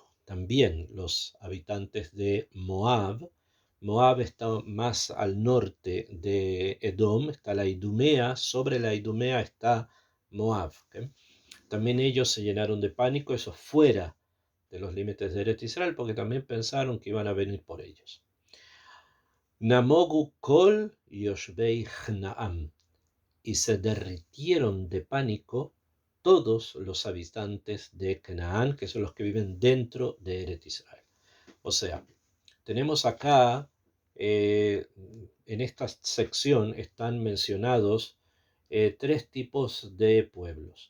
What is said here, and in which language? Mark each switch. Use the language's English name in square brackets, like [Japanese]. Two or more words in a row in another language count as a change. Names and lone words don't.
[Spanish] también los habitantes de Moab. Moab está más al norte de Edom, está la Idumea, sobre la Idumea está Moab. ¿Okay? También ellos se llenaron de pánico, eso fuera de los límites de [Hebrew] ארץ ישראל, [Spanish] porque también pensaron que iban a venir por ellos. [Hebrew] נמגו כל ישבי כנען, [Spanish] y se derritieron de pánico todos los habitantes de Canaán, que son los que viven dentro de [Hebrew] ארץ ישראל. [Spanish] O sea, tenemos acá, en esta sección están mencionados tres tipos de pueblos.